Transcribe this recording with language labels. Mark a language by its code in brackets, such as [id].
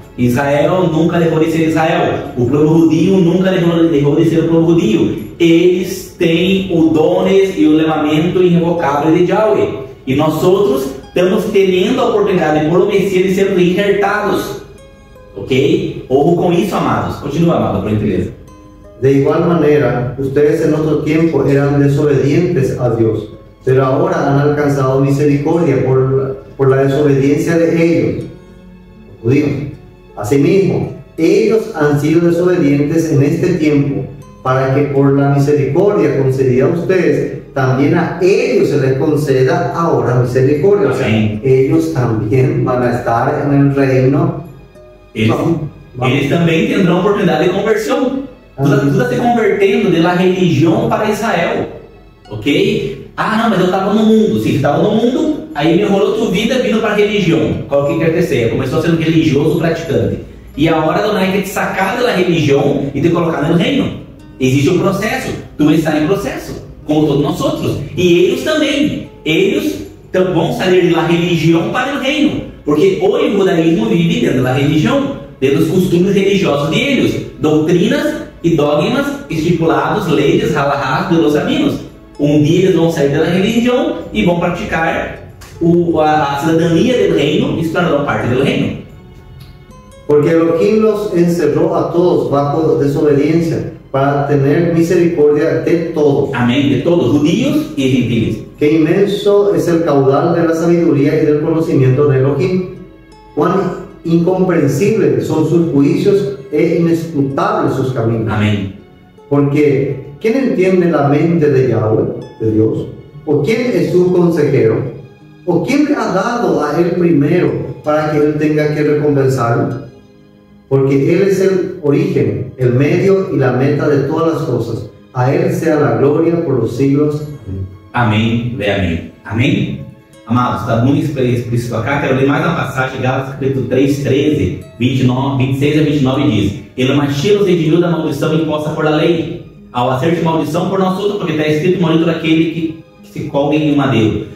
[pt] Israel nunca deixou de ser Israel, o povo judío nunca deixou de ser o povo judío. Eles têm os dones e o chamamento irrevogável de Yahweh. E nós outros estamos tendo a oportunidade por o Messias de sermos injertados. Ok? Ojo com isso, amados. Continua, amado, por gentileza. [es] De igual manera, ustedes en otro tiempo eran desobedientes a Dios, pero ahora han alcanzado misericordia por la desobediencia de ellos. judíos. Asimismo, ellos han sido desobedientes en este tiempo, para que por la misericordia concedida a ustedes, también a ellos se les conceda ahora misericordia. O sea, ellos también van a estar en el reino. [pt] Eles também tendrão oportunidade de conversão. Tu está se convertendo de la religião para Israel, ok? Ah, não, mas eu estava no mundo. Sim, estava no mundo, aí melhorou tua vida vindo para a religião. Qual que acontecer? Começou sendo religioso praticante. E a hora do Nike te sacar da religião e te colocar no reino. Existe um processo. Tu está em processo, como todos nós outros. E eles também. Eles vão sair da religião para o reino. Porque o judaísmo vive dentro da religião, dentro dos costumes religiosos deles, doutrinas e dogmas estipulados, leis, halahás [es] de los rabinos. [pt] Um dia eles vão sair da religião e vão praticar a cidadania do reino e se tornarão parte do reino. [es] Porque Elohim los encerró a todos bajo desobediencia para tener misericordia de todos. Amén, de todos, judíos y gentiles. Qué inmenso es el caudal de la sabiduría y del conocimiento de Elohim. Cuán incomprensibles son sus juicios e inescrutables sus caminos. Amén. Porque ¿quién entiende la mente de Yahweh, de Dios? ¿O quién es su consejero? ¿O quién le ha dado a él primero para que él tenga que recompensarlo? Porque él es el origen, el medio y la meta de todas las cosas. A él sea la gloria por los siglos. [pt] Amém, ve amém. Amém? Amados, está muito explícito acá. Quero ler mais uma passagem, Gálatas capítulo 3, 13, 26 a 29 diz: Ele Mashiach nos redimiu da maldição imposta por la lei, ao hacer de maldição por nós outros, porque está escrito: maldito aquele que se colga em um madeiro.